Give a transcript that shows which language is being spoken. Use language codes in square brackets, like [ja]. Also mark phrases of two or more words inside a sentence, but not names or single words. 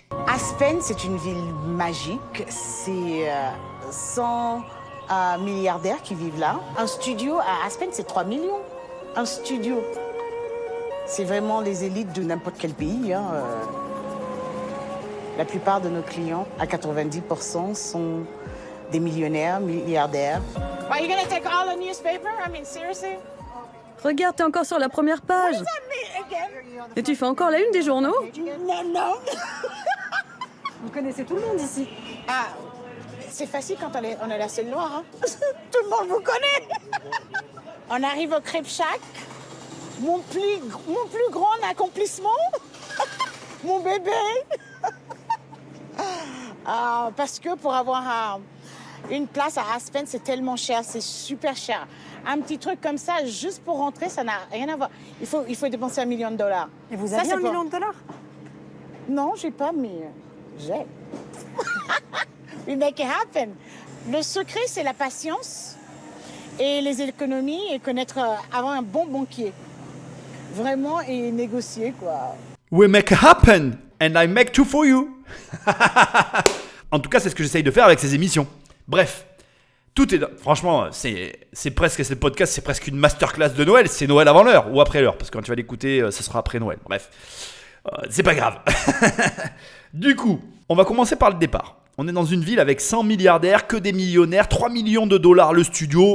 [fr] Aspen, c'est une ville magique. C'est 100 milliardaires qui vivent là. Un studio à Aspen, c'est 3 millions. Un studio. C'est vraiment les élites de n'importe quel pays. La plupart de nos clients, à 90%, sont des millionnaires, milliardaires. [en] Are you gonna take all the newspaper? I mean, seriously? [fr] Regarde, t'es encore sur la première page. Et tu fais encore la une des journaux ? Non. Vous connaissez tout le monde ici. Ah, c'est facile quand on est la seule noire. Tout le monde vous connaît. On arrive au Crêpe Shack. Mon plus grand accomplissement. Mon bébé. Parce que pour avoir une place à Aspen, c'est tellement cher, c'est super cher. Un petit truc comme ça, juste pour rentrer, ça n'a rien à voir. Il faut dépenser $1 million. Et vous avez $1 million ? Non, j'ai pas, mais j'ai. [en] We make it happen. [fr] Le secret, c'est la patience et les économies et avoir un bon banquier. Vraiment, et négocier, quoi. [en] We make it happen and I make two for you. [fr] En tout cas, c'est ce que j'essaye de faire avec ces émissions. Bref, tout est... Franchement, c'est presque... Ce podcast, c'est presque une masterclass de Noël. C'est Noël avant l'heure ou après l'heure. Parce que quand tu vas l'écouter, ça sera après Noël. Bref, c'est pas grave. Du coup, on va commencer par le départ. On est dans une ville avec 100 milliardaires, que des millionnaires, 3 millions de dollars le studio.